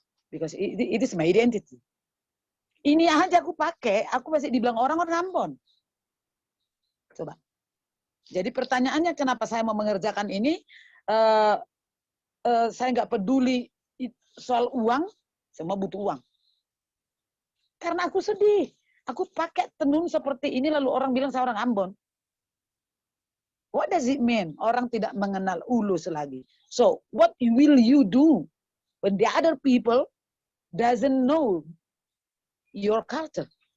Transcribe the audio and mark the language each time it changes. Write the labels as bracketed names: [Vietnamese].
[English] Because it is my identity. [Indonesian] Ini aja aku pakai, aku masih dibilang orang Ambon. Coba. Jadi pertanyaannya kenapa saya mau mengerjakan ini? Saya nggak peduli soal uang, semua butuh uang. Karena aku sedih. Aku pakai tenun seperti ini lalu orang bilang saya orang Ambon. [English] What does it mean? [Indonesian] Orang tidak mengenal ulus lagi. [English] So, what will you do when the other people doesn't know your culture?